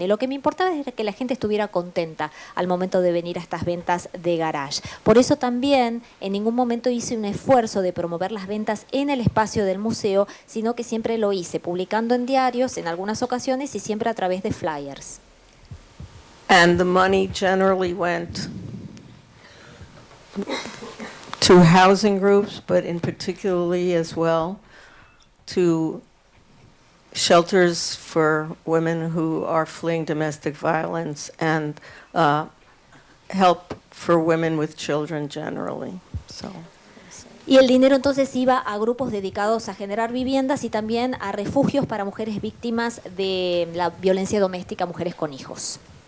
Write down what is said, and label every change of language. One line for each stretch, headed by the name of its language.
Spanish: Y lo que me importaba es que la gente estuviera contenta al momento de venir a estas ventas de garage. Por eso también en ningún momento hice un esfuerzo de promover las ventas en el espacio del museo, sino que siempre lo hice publicando en diarios en algunas ocasiones y siempre a través de flyers.
English: And the money generally went to housing groups, but in particularly as well to shelters for women who are fleeing domestic violence and help for women with children generally.
Spanish: Y el dinero entonces iba a grupos dedicados a generar viviendas y también a refugios para mujeres víctimas de la violencia doméstica, mujeres con hijos.